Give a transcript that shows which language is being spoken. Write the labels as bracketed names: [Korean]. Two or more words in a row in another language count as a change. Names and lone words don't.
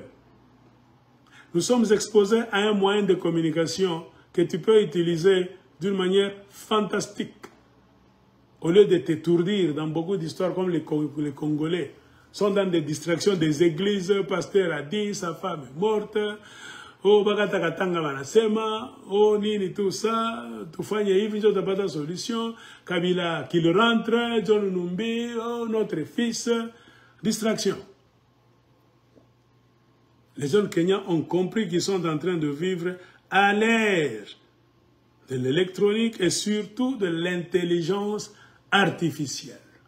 [French] Nous sommes exposés à un moyen de communication que tu peux utiliser d'une manière fantastique. Au lieu de t'étourdir dans beaucoup d'histoires comme les Congolais sont dans des distractions des églises, pasteur a dit, sa femme est morte, [Swahili] oh bakatakatanga banasema, oh nini [French] tout ça, [Swahili] tufanye hivi ndio tapata solution, Kabila [French] qu'il rentre, [Swahili] John Numbi, [French] oh notre fils, distraction. Les jeunes Kenyans ont compris qu'ils sont en train de vivre à l'ère de l'électronique et surtout de l'intelligence artificielle.